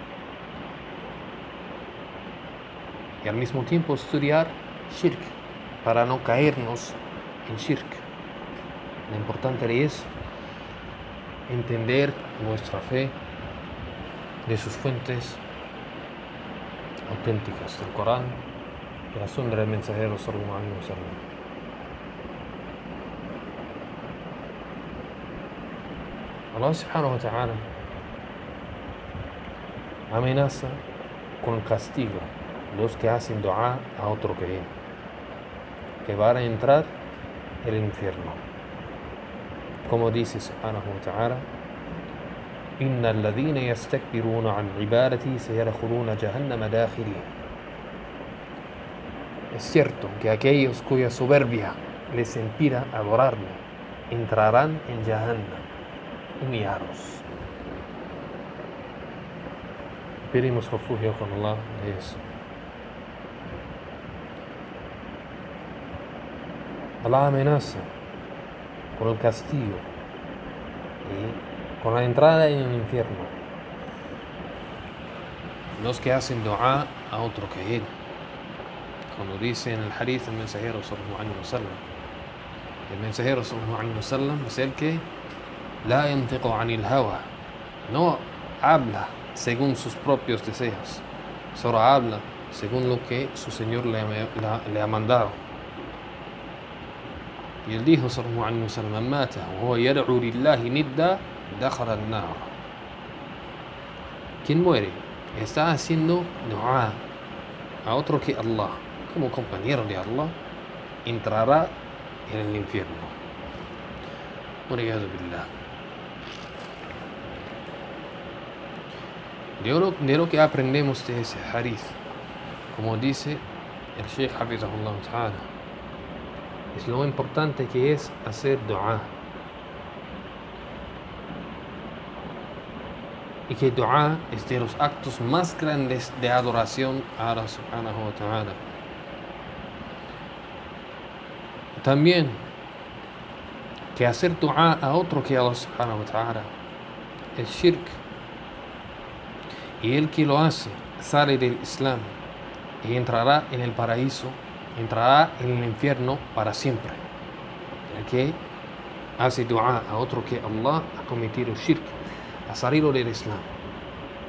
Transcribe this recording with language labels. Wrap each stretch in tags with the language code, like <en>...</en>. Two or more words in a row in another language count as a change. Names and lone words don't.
<es>Y al mismo tiempo estudiar shirk, para no caernos en shirk. Lo importante es entender nuestra fe de sus fuentes auténticas, del Corán y la sunna del mensajero</es> <ar>صلى الله عليه وسلم.</ar> <es>Allah</es> <ar>سبحانه وتعالى</ar> <es>amenaza con el castigo los que hacen dua a otro que Él, que van a entrar en el infierno. Como dice</es> <ar>سبحانه وتعالى: إن الذين يستكبرون عن عبادتي سيدخلون جهنم داخرين.</ar> <es>Es cierto que aquellos cuya soberbia les impida adorarme entrarán en Jahannam humillados. Pedimos refugio con Allah de eso. Allah amenaza con el castigo y con la entrada en el infierno los que hacen dua a otro que Él. Como dice en el hadith del mensajero</es> <ar>صلى الله عليه وسلم,</ar> <es>el mensajero</es> <ar>صلى الله عليه وسلم</ar> <es>es el que</es> <ar>لا ينطق عن الهوى,</ar> <es>no habla según sus propios deseos, solo habla según lo que su Señor le ha mandado. Y él dijo</es> <ar>صلى الله عليه وسلم: من مات وهو يدعو لله ندا دخل النار.</ar> <es>Quien muere está haciendo dua a otro que Allah, como compañero de Allah, entrará en el infierno.</es> <ar>والعياذ بالله.</ar> <es>De lo que aprendemos de ese hadith, como dice el Sheikh</es> <ar>حفظه الله تعالى,</ar> <es>es lo importante que es hacer dua. Y que dua es de los actos más grandes de adoración a Allah</es> <ar>سبحانه وتعالى.</ar> <es>También que hacer dua a otro que Allah</es> <ar>سبحانه وتعالى</ar> <es>es shirk. Y el que lo hace sale del Islam y entrará en el paraíso, entrará en el infierno para siempre. El que hace dua a otro que Allah ha cometido shirk, ha salido del Islam.</es>